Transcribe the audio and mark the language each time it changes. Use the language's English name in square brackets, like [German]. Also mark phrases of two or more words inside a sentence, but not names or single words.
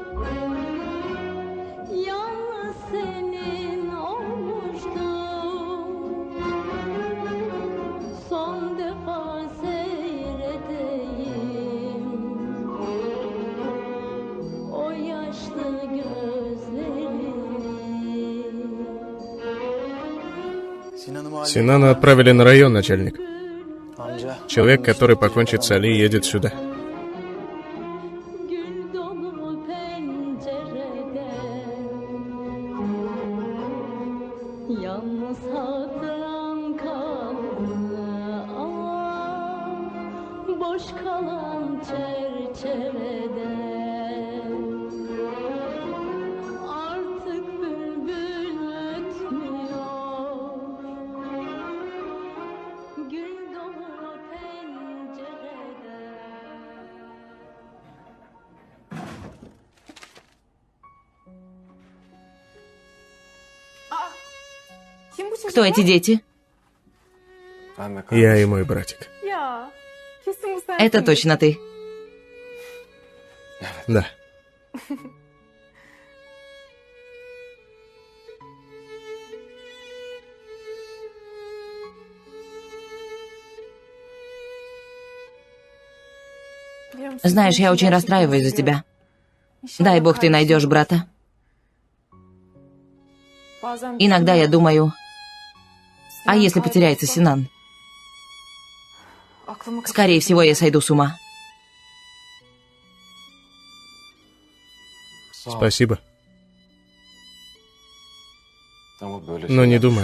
[Turkish] Yalnız senin olmuştum. Son defa seyredeyim o yaşlı gözlerini. [Russian] Синана отправили на район, начальник. [Turkish] Amca. [Russian] Человек, который покончит с Али, едет сюда. [Turkish] Gül dolu pencerede yalnız hatıram kaldı ama boş kalan çerçevede artık bülbül ötmüyor. Gül dolu pencerede. [Russian] Кто эти дети? [Turkish] Ben ve [Russian] Я и мой братик. [Turkish] Ya, kesin bu sen. [Russian] Это точно ты. Да. Знаешь, я очень расстраиваюсь за тебя. Дай бог ты найдешь брата. Иногда я думаю, а если потеряется Синан? Скорее всего, я сойду с ума. Спасибо. [Turkish] Ama böyle [Russian] Но не [Turkish] şeyler [Russian] думай о